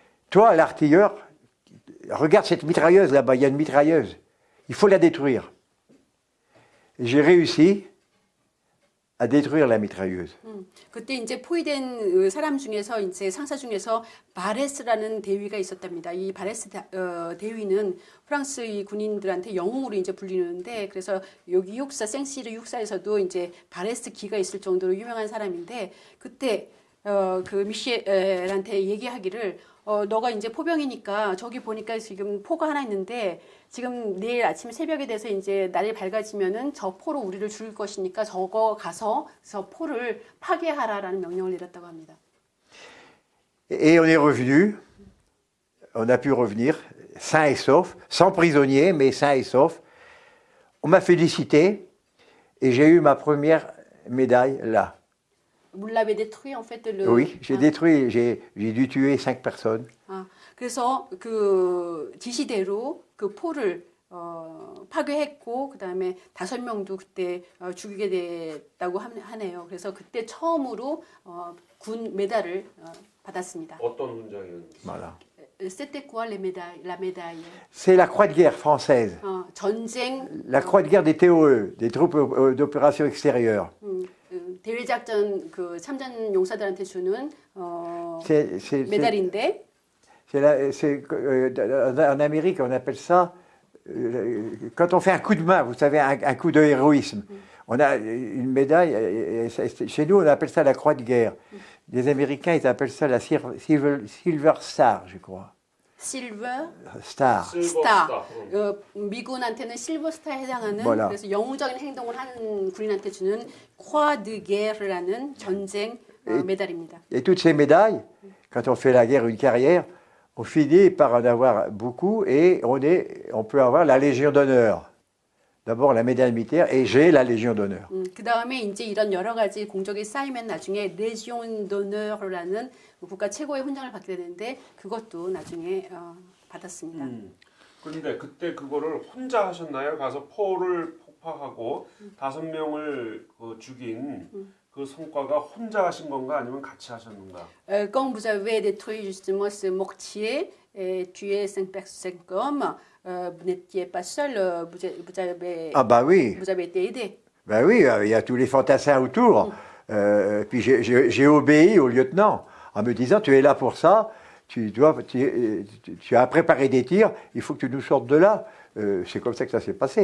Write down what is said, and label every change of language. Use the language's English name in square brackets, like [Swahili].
[French] Toi, l'artilleur, regarde cette mitrailleuse là-bas, il y a une mitrailleuse, il faut la détruire. Et j'ai réussi à détruire la mitrailleuse. [Korean] 그때 이제 포위된 사람 중에서 이제 상사 중에서 바레스라는 대위가 있었답니다. 이 바레스 대위는 프랑스의 군인들한테 영웅으로 이제 불리는데 그래서 여기 육사 생시르 육사에서도 이제 바레스 기가 있을 정도로 유명한 사람인데 그때 그 미셸한테 얘기하기를 너가 이제 포병이니까 저기 보니까 지금 포가 하나 있는데 지금 내일 아침 새벽에 돼서 이제 날이 밝아지면은 저 포로 우리를 죽일 것이니까 저거 가서 저 포를 파괴하라라는 명령을 내렸다고 합니다. [French] Et on est revenu, on a pu revenir sain et sauf, sans prisonniers, mais sain et sauf. On m'a félicité et j'ai eu ma première médaille là. Vous l'avez détruit en fait le. Oui, j'ai détruit, j'ai dû tuer 5 personnes. [Korean] 아, 그래서 그 지시대로 그 포를 파괴했고 그다음에 5명도 그때 죽이게 됐다고 하네요. 그래서 그때 처음으로 군 메달을 받았습니다. 어떤 훈장이었는지. [French] Voilà. C'était quoi la médaille? C'est la croix de guerre française. [Korean] 전쟁. [French] La croix de guerre des TOE, des troupes d'opération extérieure. [Korean] 대외작전 그 참전 용사들한테 주는 [French] C'est [Korean] 메달인데. [French] En Amérique, on appelle ça, quand on fait un coup de main, vous savez, un coup de héroïsme. On a une médaille, chez nous on appelle ça la croix de guerre. Les Américains, ils appellent ça la Silver Star, je crois. [English] Silver Star. Star. [Korean] 미군한테는 실버 스타에 해당하는 [French] Voilà. [Korean] 그래서 영웅적인 행동을 하는 군인한테 주는 croix de guerre라는 전쟁 메달입니다. [French] Et toutes ces médailles, quand on fait la guerre, une carrière, on finit par en avoir beaucoup et on peut avoir la Légion d'honneur. D'abord la médaille militaire et j'ai la Légion d'honneur. [Korean] 그 다음에 이제 이런 여러 가지 공적이 쌓이면 나중에 레지온 d'honneur라는 국가 최고의 훈장을 받게 되는데 그것도 나중에 받았습니다. 그런데 그때 그거를 혼자 하셨나요? 가서 포를 폭파하고 5명을 죽인 그 성과가 혼자 하신 건가 아니면 같이 하셨는가? [French] Quand vous avez détruit justement ce mortier et tué 5 hommes, vous n'étiez pas seul, vous avez, Ah bah oui, vous avez été aidé. bah oui, il y a tous les fantassins autour. Puis j'ai obéi au lieutenant en me disant, tu es là pour ça, tu as préparé des tirs, il faut que tu nous sortes de là. C'est comme ça que ça s'est passé.